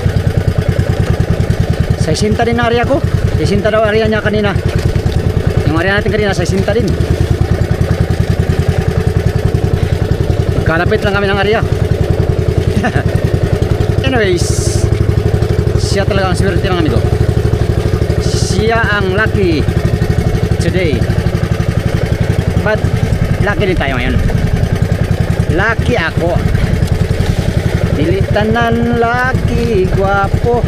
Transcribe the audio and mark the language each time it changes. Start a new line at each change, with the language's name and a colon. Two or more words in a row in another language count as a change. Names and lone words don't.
Filipino: 60 din na area ko. 60 daw area niya kanina. Yung area natin kanina 60 din. Kalapit lang kami ng area. Anyways, siya talaga ang swerte ng amigo.
English: Siya ang lucky today.
Filipino: But lucky din tayo ngayon. Lucky ako.
Cebuano: Dili tanan lucky guwapo.